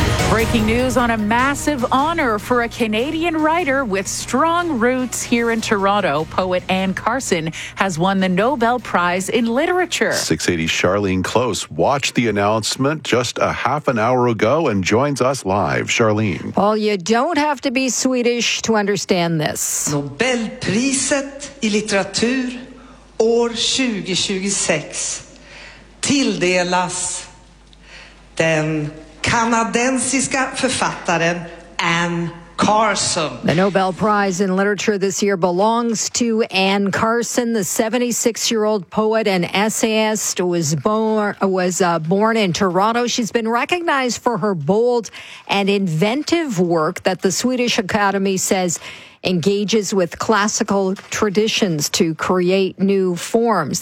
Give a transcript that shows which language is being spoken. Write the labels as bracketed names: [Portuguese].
[English] Breaking news on a massive honor for a Canadian writer with strong roots here in Toronto. Poet Anne Carson has won the Nobel Prize in Literature. 680 Charlene Close watched the announcement just a half an hour ago and joins us live. Charlene. Well, you don't have to be Swedish to understand this. [Swedish] Nobelpriset i litteratur år 2026 tilldelas den kanadensiska författaren Anne Carson. [English] The Nobel Prize in Literature this year belongs to Anne Carson, the 76-year-old poet and essayist who was born in Toronto. She's been recognized for her bold and inventive work that the Swedish Academy says engages with classical traditions to create new forms.